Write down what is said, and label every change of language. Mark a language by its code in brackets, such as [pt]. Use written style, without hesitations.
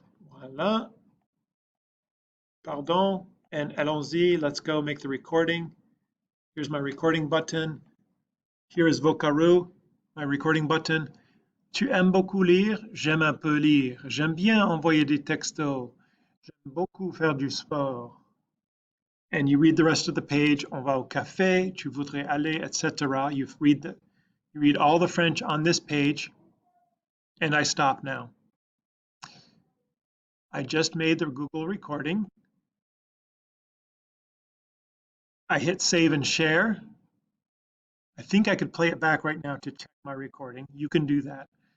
[fr] Voilà. Pardon. And allons-y. [en] Let's go make the recording. Here's my recording button. Here is Vocaroo, my recording button. [fr] Tu aimes beaucoup lire? J'aime un peu lire. J'aime bien envoyer des textos. J'aime beaucoup faire du sport. [en] And you read the rest of the page. [fr] On va au café. Tu voudrais aller, etc. [en] You read all the French on this page. And I stop now. I just made the Google recording. I hit save and share. I think I could play it back right now to check my recording. You can do that.